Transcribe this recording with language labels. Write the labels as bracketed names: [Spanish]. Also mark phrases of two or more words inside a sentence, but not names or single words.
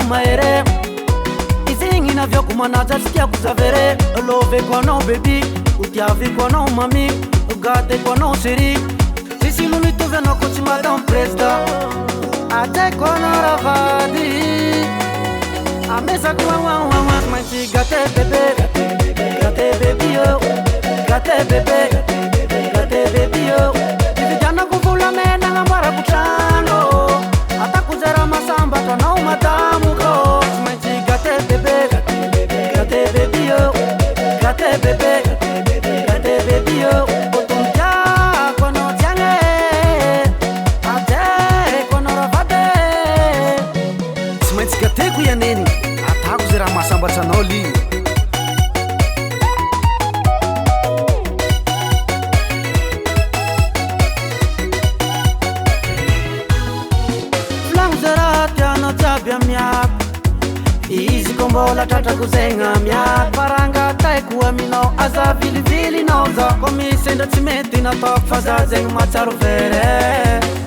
[Malagasy] mahere izegny naviako manaja tsy tiako zavere loveko anao bebi hotiaviko anao mami gateko anao chéri sisy olo mitovy anao ko tsy [French] madame président [Malagasy] ataiko anao ravady amesako maintsy gate bebe gate bebi yo gate bebe gate bebi yo ividianako volamena agnamboarako trano atako zara masambatra anao madamo ko tsy maintsy gate bebe gate bebi yo gate bebe gate bebi yo otomtiako anao tiagny ataiko anao ravady tsy maintsy gateko ianeny atako zay raha mahasambatra anao li volagno zay raha tianao jiaby amiako izy ko mbola tratrako zegna miako farangataiko aminao aza vilivilinao za ko misy endra tsy mety nataoko fa za zegny matsaro vere